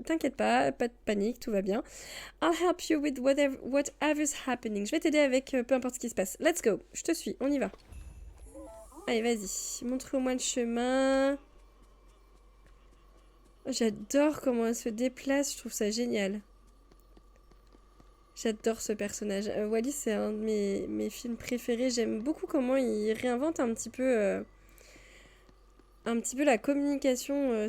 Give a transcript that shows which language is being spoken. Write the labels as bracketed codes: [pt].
[fr] T'inquiète pas de panique, tout va bien. [en] I'll help you with whatever's happening. [fr] Je vais t'aider avec peu importe ce qui se passe. [en] Let's go, [fr] je te suis, on y va. Allez, vas-y, montre-moi le chemin. J'adore comment elle se déplace, je trouve ça génial. J'adore ce personnage. Wally, c'est un de mes films préférés. J'aime beaucoup comment il réinvente un petit peu la communication.